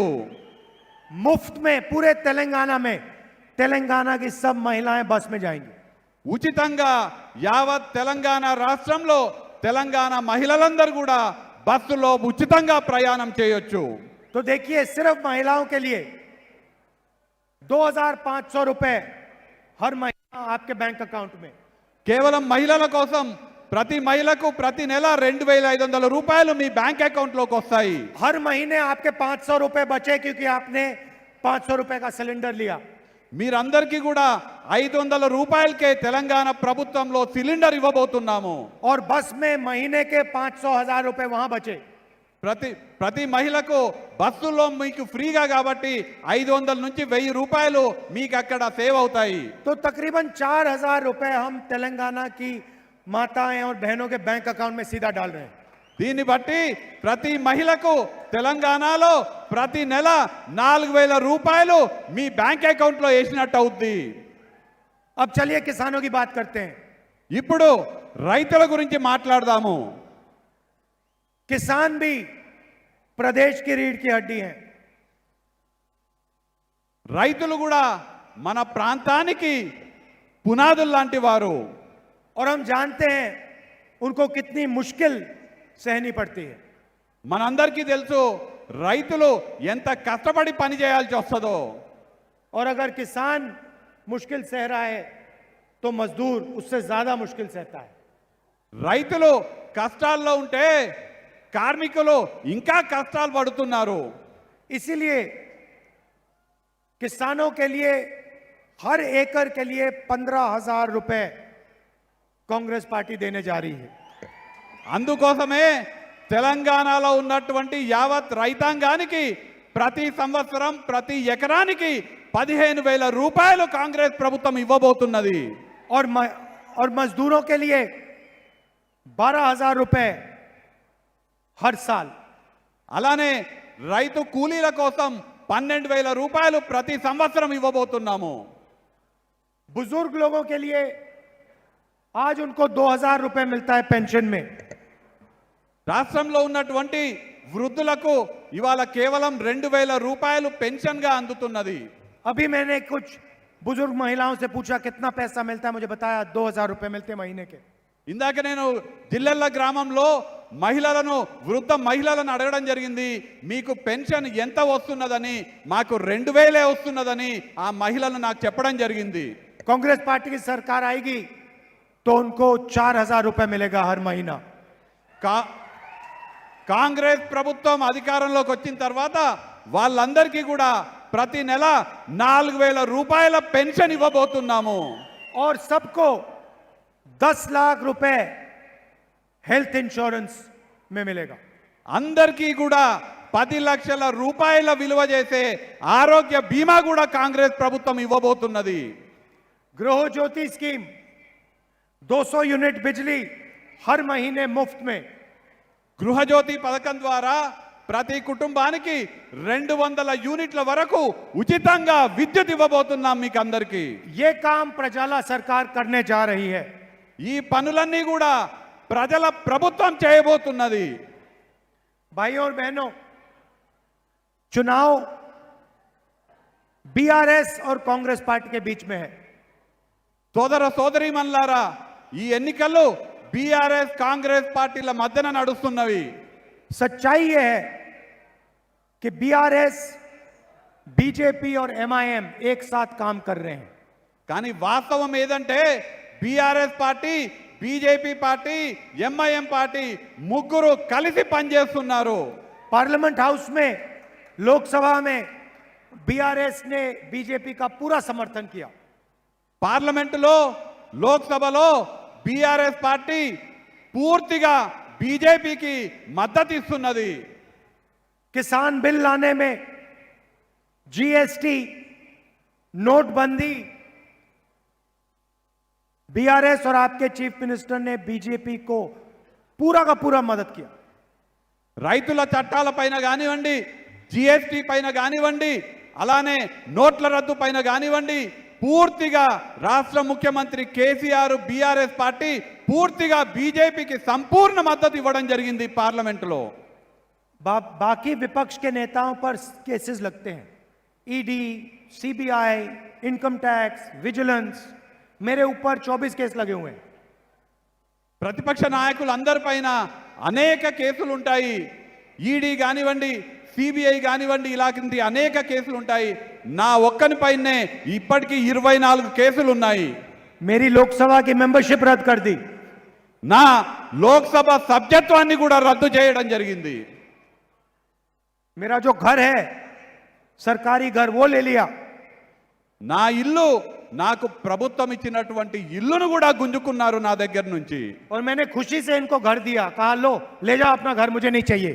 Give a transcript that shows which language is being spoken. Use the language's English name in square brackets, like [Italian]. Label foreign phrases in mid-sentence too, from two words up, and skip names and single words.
[Hindi] मुफ्त में पूरे तेलंगाना में तेलंगाना की सब महिलाएं बस में जाएंगी. [Telugu] ఉచితంగా యావత్ తెలంగాణ రాష్ట్రంలో తెలంగాణ మహిళలందరూ కూడా బస్సులో ఉచితంగా ప్రయాణం చేయొచ్చు. [Hindi] तो देखिए सिर्फ महिलाओं के लिए 2500 रुपए हर महीना आपके [English] bank account [Hindi] में. [Telugu] కేవలం మహిళల కోసం ప్రతి మహిళకు ప్రతి నెల 2500 రూపాయలు మీ [English] bank account [Telugu] లోకి వస్తాయి. [Hindi] हर महीने आपके 500 रुपए बचे क्योंकि आपने 500 रुपए का सिलेंडर लिया. [Telugu] మీరందరికీ కూడా 500 రూపాయలకే తెలంగాణ ప్రభుత్వంలో సిలిండర్ ఇవ్వబోతున్నాము. [Hindi] और बस में महीने के 500,000 रुपए वहां बचे. [Telugu] ప్రతి మహిళకు బస్సులో మీకు ఫ్రీగా కాబట్టి 500 నుంచి 1000 రూపాయలు మీకు అక్కడ సేవ్ అవుతాయి. [Hindi] तो तकरीबन 4000 रुपए हम तेलंगाना की माताएं और बहनों के [English] bank account [Hindi] में सीधा डाल रहे हैं. [Telugu] దీన్ని బట్టి ప్రతి మహిళకు తెలంగాణలో ప్రతి నెల 4,000 రూపాయలు మీ బ్యాంక్ అకౌంట్లో వేసినట్టు అవుద్ది. [Hindi] अब चलिए किसानों की बात करते हैं। [Telugu] ఇప్పుడు రైతుల గురించి మాట్లాడదాము. [Hindi] किसान भी प्रदेश की रीढ़ की हड्डी हैं। [Telugu] రైతులు కూడా మన ప్రాంతానికి పునాదులు లాంటి వారు. [Hindi] और हम जानते हैं उनको कितनी मुश्किल सहनी पड़ती है। [Telugu] మనందరికీ తెలుసు రైతులు ఎంత కష్టపడి పని చేయాల్సి వస్తుందో. [Hindi] और अगर किसान मुश्किल सह रहा है तो मजदूर उससे ज्यादा मुश्किल सहता है। [Telugu] రైతులు కష్టాల్లో ఉంటే కార్మికులు ఇంకా కష్టాలు పడుతున్నారు. [Hindi] इसीलिए किसानों के लिए हर एकड़ के लिए 15,000 रुपए कांग्रेस पार्टी देने जा रही है। [Telugu] అందుకోసమే తెలంగాణలో ఉన్నటువంటి యావత్ రైతాంగానికి ప్రతి సంవత్సరం ప్రతి ఎకరానికి 15,000 రూపాయలు కాంగ్రెస్ ప్రభుత్వం ఇవ్వబోతున్నది. [Hindi] और मजदूरों के लिए 12,000 रुपए हर साल। [Telugu] అలానే రైతు కూలీల కోసం 12,000 రూపాయలు ప్రతి సంవత్సరం ఇవ్వబోతున్నాము. [Hindi] बुजुर्ग लोगों के लिए आज उनको 2,000 रुपए मिलता है पेंशन में। [Telugu] రాష్ట్రంలో ఉన్నటువంటి వృద్ధులకు ఇవాళ కేవలం 2,000 రూపాయలు పెన్షన్ గా అందుతున్నది. [Hindi] अभी मैंने कुछ बुजुर्ग महिलाओं से पूछा कितना पैसा मिलता है, मुझे बताया 2,000 रुपए मिलते हैं महीने के। [Telugu] ఇందాక నేను జిల్లెళ్ళ గ్రామంలో వృద్ధ మహిళలను అడగడం జరిగింది, మీకు పెన్షన్ ఎంత వస్తున్నదని. మాకు 2,000 వస్తున్నదని ఆ మహిళలు నాకు చెప్పడం జరిగింది. [Hindi] कांग्रेस पार्टी की सरकार आएगी तो उनको 4,000 रुपए मिलेगा हर महीना। [Telugu] కాంగ్రెస్ ప్రభుత్వం అధికారంలోకి వచ్చిన తర్వాత వాళ్ళందరికీ కూడా ప్రతి నెల 4,000 రూపాయల పెన్షన్ ఇవ్వబోతున్నాము. [Hindi] और सबको 10 लाख रुपए [English] health insurance [Hindi] में मिलेगा। [Telugu] అందరికీ కూడా 10 లక్షల రూపాయల విలువ చేసే ఆరోగ్య బీమా కూడా కాంగ్రెస్ ప్రభుత్వం ఇవ్వబోతున్నది. [Hindi] गृह ज्योति स्कीम 200 यूनिट बिजली हर महीने मुफ्त में। [Telugu] గృహజ్యోతి పథకం ద్వారా ప్రతి కుటుంబానికి 200 యూనిట్ల వరకు ఉచితంగా విద్యుత్ ఇవ్వబోతున్నాం మీకు అందరికీ. [Hindi] ये काम प्रजाला सरकार करने जा रही है। [Telugu] ఈ పనులన్నీ కూడా ప్రజల ప్రభుత్వం చేయబోతున్నది. [Hindi] भाइयों और बहनों, चुनाव बीआरएस और कांग्रेस पार्टी के बीच में है। [Telugu] సోదర సోదరీమణులారా, ఈ ఎన్నికలు బీఆర్ఎస్ కాంగ్రెస్ పార్టీల మధ్యన నడుస్తున్నవి. [Hindi] सच्चाई ये है कि बीआरएस, बीजेपी और एमआईएम एक साथ काम कर रहे हैं। [Telugu] కానీ వాస్తవం ఏదంటే బీఆర్ఎస్ పార్టీ, బీజేపీ పార్టీ, ఎంఐఎం పార్టీ ముగ్గురు కలిసి పనిచేస్తున్నారు. [Hindi] पार्लियामेंट हाउस में, लोकसभा में बीआरएस ने बीजेपी का पूरा समर्थन किया। [Telugu] పార్లమెంటులో, లోక్సభలో బీఆర్ఎస్ పార్టీ పూర్తిగా బీజేపీకి మద్దతు ఇస్తున్నది. [Hindi] किसान बिल लाने में जीएसटी, नोटबंदी, बीआरएस और आपके [English] chief minister [Hindi] ने बीजेपी को पूरा का पूरा मदद किया। [Telugu] రైతుల చట్టాల పైన కానివ్వండి, జిఎస్టీ పైన కానివ్వండి, అలానే నోట్ల రద్దు పైన కానివ్వండి, పూర్తిగా రాష్ట్ర ముఖ్యమంత్రి కేసీఆర్, బీఆర్ఎస్ పార్టీ పూర్తిగా బీజేపీకి సంపూర్ణ మద్దతు ఇవ్వడం జరిగింది పార్లమెంటులో. [Hindi] बाकी विपक्ष के नेताओं पर केसेस लगते हैं, ईडी, सीबीआई, [English] income tax, [Hindi] विजिलेंस। मेरे ऊपर 24 केस लगे हुए हैं। [Telugu] ప్రతిపక్ష నాయకులందరిపైన అనేక కేసులు ఉంటాయి. ఈడీ కానివ్వండి, సిబిఐ కానివ్వండి, ఇలాంటి అనేక కేసులు ఉంటాయి. నా ఒక్కనిపైనే ఇప్పటికీ 24 కేసులు ఉన్నాయి. [Hindi] मेरी लोकसभा की मेंबरशिप रद्द कर दी। [Telugu] నా లోక్సభ సభ్యత్వాన్ని కూడా రద్దు చేయడం జరిగింది. [Hindi] मेरा जो घर है, सरकारी घर, वो ले लिया। [Telugu] నా ఇల్లు, నాకు ప్రభుత్వం ఇచ్చినటువంటి ఇల్లును కూడా గుంజుకున్నారు నా దగ్గర నుంచి. [Hindi] और मैंने खुशी से इनको घर दिया, कहा लो ले जाओ अपना घर, मुझे नहीं चाहिए।